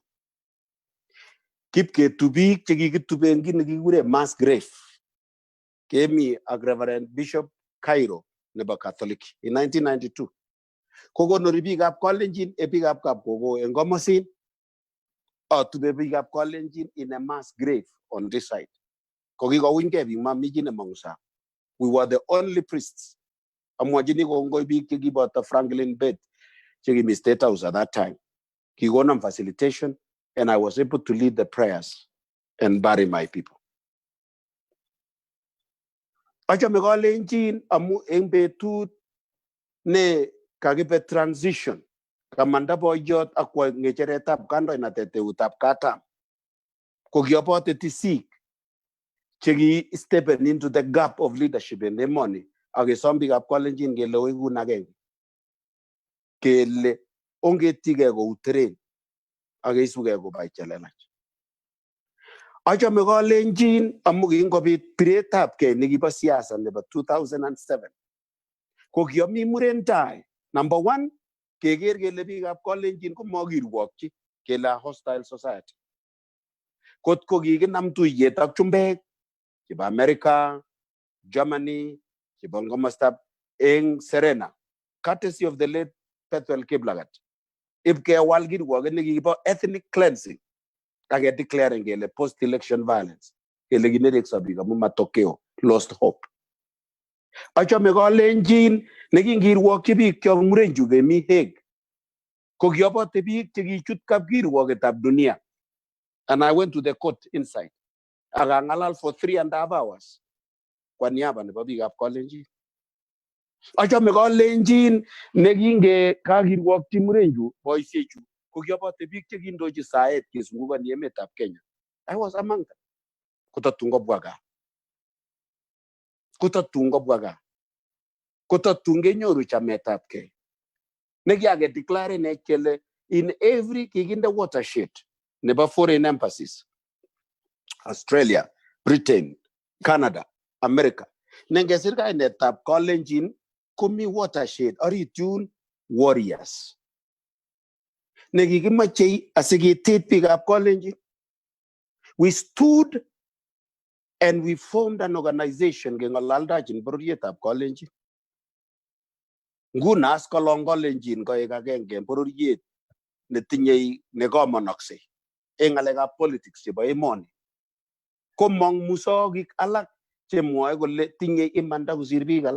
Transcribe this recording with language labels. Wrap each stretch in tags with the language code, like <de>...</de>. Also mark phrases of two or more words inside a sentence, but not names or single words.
<kln>Kipketu biik chekikituben kit nekikure</kln> <en>mass grave.</en> <kln>Kemi ak Reverend Bishop Cairo nebo Catholic in 1992. Kokonori biikab Kalenjin e biikab Kapkogo en komosin. Atube biikab Kalenjin</kln> <en>in a mass grave on this side.</en> <kln>Kokikounyke biik mami chi nemong'u sang.</kln> <en>We were the only priests.</en> <kln>Amwachini kongoi biik chekiboto Franklin Bett chekimi State House</kln> <en>at that time. Kikonam facilitation and I was able to lead the prayers and bury my people.</en> <kln>Achame Kalenjin amu eng betut ne kakibe transition kamanda boyot akwa ngecheretab kandoinatet eutab katam. Kokiobote tisik cheki</kln> <en>steppen into the gap of leadership in emoni.</en> <kln>Akesom biikab Kalenjin kele oigun agenge. Kele ongetige kou teren akeisuge kobai chelelach. Achame Kalenjin amu kingobit piretabgei nekibo siasa nebo 2007. Kokiomi muren tai.</kln> <en>Number one,</en> <kln>keker kele biikab Kalenjin komakirwokchi kele</kln> <en>hostile society.</en> <kln>Kot ko kikinam tuyet ak chumbek chebo America, Germany, chebo komostab eng Serena, courtesy of the late Pethuel Kiplagat. Ibkewal kirwoket nekibo</kln> <en>ethnic cleansing</en> <kln>ake declaring kele</kln> <en>post-election violence.</en> <kln>Kele kinerekso biik amu matokeo,</kln> <en>lost hope.</en> <kln>Achame Kalenjin nekingirwokchi biik kyok muren chu kemi Hague. Kokiobote biik chekichut kapkirwoketab dunia.</kln> <en>And I went to the court inside.</en> <kln>Akangalal</kln> <en>for 3.5 hours.</en> <sw>Kwa niaba</sw> <kln>nebo biikab Kalenjin. Achame Kalenjin nekinge kakirwokchi muren chu boisiechu. Kokiobote biik chekindochi saet kesungukoni emetab Kenya.</kln> <en>I was among them.</en> <kln>Kotatun kobwa gaa. Kotatun kobwa gaa. Kotatun kenyoru chametabgei. Nekiake declare ne kele</kln> <en>in every</en> <kln>kikinde watershed nebo</kln> <en>foreign embassies.</en> <kln>Australia, Britain, Canada, America. Nengesir kainetab Kalenjin komi watershed orit yun warriors. Nekikimoche asiketet biikab Kalenjin.</kln> <en>We stood and we formed an organization</en> <kln>keng'olaldachin bororietab Kalenjin. Nguna as kolong Kalenjin koek agenge en bororiet netinye nekomonoksei eng ng'alekab politics chebo emoni. Komong musokik alak chemwoe kole tinye imanda kosir biik alak.</kln>